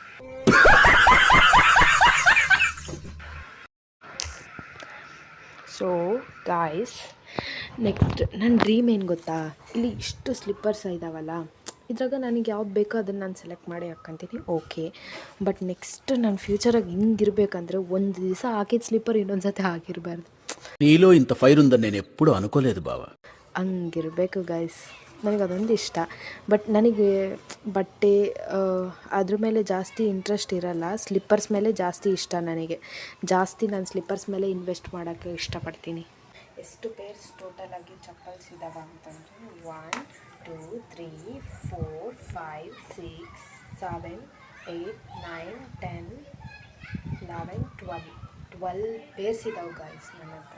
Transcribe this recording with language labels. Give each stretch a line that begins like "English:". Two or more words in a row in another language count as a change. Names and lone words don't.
English: so guys, next
Kannada: ನನ್ನ ಡ್ರೀಮ್ ಏನು ಗೊತ್ತಾ? ಇಲ್ಲಿ ಇಷ್ಟು ಸ್ಲಿಪ್ಪರ್ಸ್ ಇದ್ದಾವಲ್ಲ, ಇದ್ರಾಗ ನನಗೆ ಯಾವ್ದು ಬೇಕೋ ಅದನ್ನು ನಾನು ಸೆಲೆಕ್ಟ್ ಮಾಡಿ ಹಾಕ್ಕೊಂತೀನಿ.
English: okay, but next
Kannada: ನನ್ನ ಫ್ಯೂಚರಾಗಿ ಹಿಂಗಿರ್ಬೇಕಂದ್ರೆ ಒಂದು ದಿವಸ ಹಾಕಿದ ಸ್ಲಿಪ್ಪರ್ ಇನ್ನೊಂದು ಸತಿ ಹಾಕಿರಬಾರ್ದು.
Telugu: నీలో ఇంత ఫైర్ ఉందని నేను ఎప్పుడు అనుకోలేదు బావా.
Kannada: ಹಂಗಿರಬೇಕು ಗೈಸ್. ನನಗೆ ಅದೊಂದು ಇಷ್ಟ. ಬಟ್ ನನಗೆ ಬಟ್ಟೆ ಅದ್ರ ಮೇಲೆ ಜಾಸ್ತಿ ಇಂಟ್ರೆಸ್ಟ್ ಇರಲ್ಲ. ಸ್ಲಿಪ್ಪರ್ಸ್ ಮೇಲೆ ಜಾಸ್ತಿ ಇಷ್ಟ ನನಗೆ. ನಾನು ಸ್ಲಿಪ್ಪರ್ಸ್ ಮೇಲೆ ಇನ್ವೆಸ್ಟ್ ಮಾಡೋಕ್ಕೆ ಇಷ್ಟಪಡ್ತೀನಿ. ಎಷ್ಟು
English: pairs total
Kannada: ಆಗಿ ಚಪ್ಪಲ್ಸ್ ಇದ್ದಾವೆ ಅಂತಂದರೆ 1 2 3 4 5 6 7 8 9 10 11 12 ಪೇರ್ಸ್ ಇದ್ದಾವೆ ಗಾಯ್ಸ್ ನನ್ನ ಹತ್ರ.